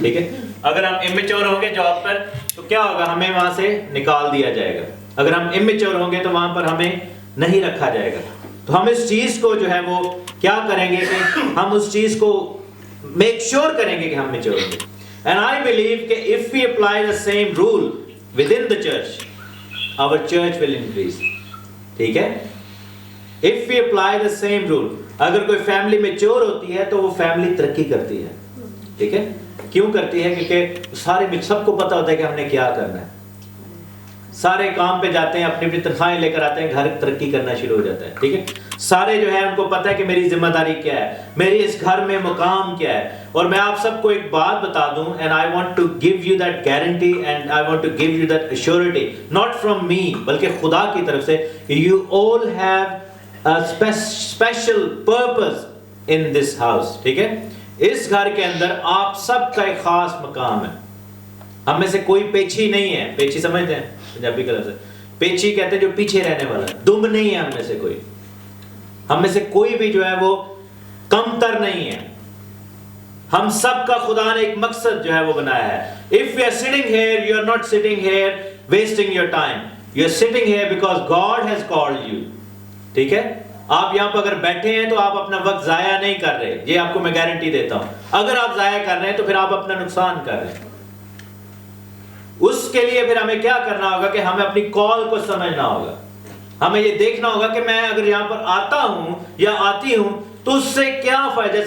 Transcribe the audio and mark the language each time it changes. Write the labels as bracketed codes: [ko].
[ur] ٹھیک ہے, اگر ہم اممیچور ہوں گے جاب پر تو کیا ہوگا, ہمیں وہاں سے نکال دیا جائے گا. اگر ہم اممیچور ہوں گے تو وہاں پر ہمیں نہیں رکھا جائے گا. تو ہم اس چیز کو جو ہے وہ کیا کریں گے کہ ہم اس چیز کو میک شور کریں گے کہ ہم میچور ہوں گے. [en] And I believe کہ if we apply the same rule within the church, our church will increase. [ur] ٹھیک ہے, [en] if we apply the same rule, [ur] اگر کوئی فیملی میچور ہوتی ہے تو وہ فیملی ترقی کرتی ہے. ٹھیک ہے, کیوں کرتی ہے؟ کیونکہ سارے سب کو پتہ ہوتا ہے کہ ہم نے کیا کرنا ہے. سارے کام پہ جاتے ہیں, اپنی اپنی تنخواہیں لے کر آتے ہیں, گھر ترقی کرنا شروع ہو جاتا ہے. ٹھیک ہے, سارے جو ہے ان کو پتہ ہے کہ میری ذمہ داری کیا ہے, میری اس گھر میں مقام کیا ہے. اور میں آپ سب کو ایک بات بتا دوں, [en] and I want to give you that guarantee and I want to give you that assurity, not from me [ur] بلکہ خدا کی طرف سے. [en] You all have a special purpose in this house. [ur] ٹھیک ہے, اس گھر کے اندر آپ سب کا ایک خاص مقام ہے. ہم میں سے کوئی پیچھی نہیں ہے. پیچھی سمجھتے ہیں پنجابی کا لفظ ہے پیچھی, کہتے ہیں جو پیچھے رہنے والا. دم نہیں ہے ہم میں سے کوئی. ہم میں سے کوئی بھی جو ہے وہ کمتر نہیں ہے. ہم سب کا خدا نے ایک مقصد جو ہے وہ بنایا ہے. [en] If you are sitting here, you are not sitting here wasting your time. You are sitting here because God has called you. [ur] ٹھیک ہے, آپ یہاں پر اگر بیٹھے ہیں تو آپ اپنا وقت ضائع نہیں کر رہے. یہ آپ کو میں گارنٹی دیتا ہوں. اگر آپ ضائع کر رہے ہیں تو پھر آپ اپنا نقصان کر رہے ہیں. اس کے لیے پھر ہمیں کیا کرنا ہوگا کہ ہمیں اپنی کال کو سمجھنا ہوگا. ہمیں یہ دیکھنا ہوگا کہ میں اگر یہاں پر آتا ہوں یا آتی ہوں تو اس سے کیا فائدہ.